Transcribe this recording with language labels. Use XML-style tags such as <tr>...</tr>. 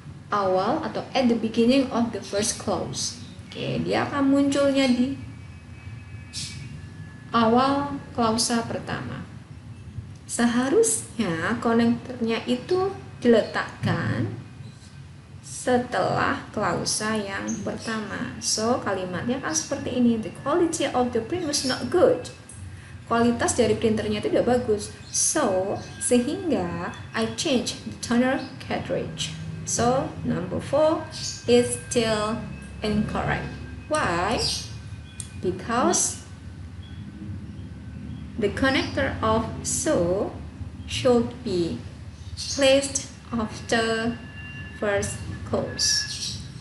<id>awal atau</id> <en>at the beginning of the first clause.</en> <id>Oke, dia akan munculnya di awal klausa pertama. Seharusnya konektornya itu diletakkan setelah klausa yang pertama. So, kalimatnya kan seperti ini.</id> <en>The quality of the print was not good.</en> <id>Kualitas dari printernya itu tidak bagus.</id> <en>So,</en> <id>sehingga</id> <en>I change the toner cartridge. So, number 4 is still incorrect. Why? Because the connector of so should be placed after first clause.</en>